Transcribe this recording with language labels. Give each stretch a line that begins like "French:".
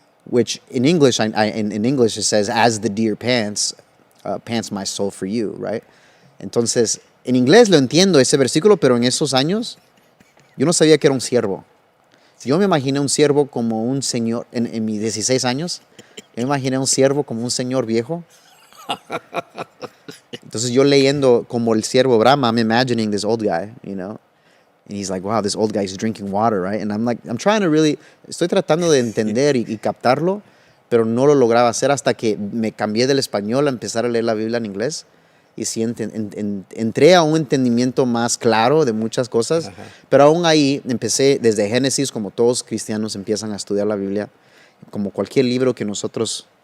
English: Which in English, in English it says, as the deer pants, pants my soul for you, right?
Spanish: Entonces, en inglés lo entiendo ese versículo, pero en esos años yo no sabía que era un ciervo. Yo me imaginé un siervo como un señor, en mis 16 años, yo me imaginé un siervo como un señor viejo. Entonces yo leyendo como el siervo Brahma,
English: I'm imagining this old guy, you know. And he's like, wow, this old guy is drinking water, right? And I'm like, I'm trying to really,
Spanish: estoy tratando de entender y captarlo, pero no lo lograba hacer hasta que me cambié del español a empezar a leer la Biblia en inglés. Y sí, entré a un entendimiento más claro de muchas cosas, Ajá. pero aún ahí empecé desde Génesis, como todos cristianos empiezan a estudiar la Biblia, como cualquier libro que nosotros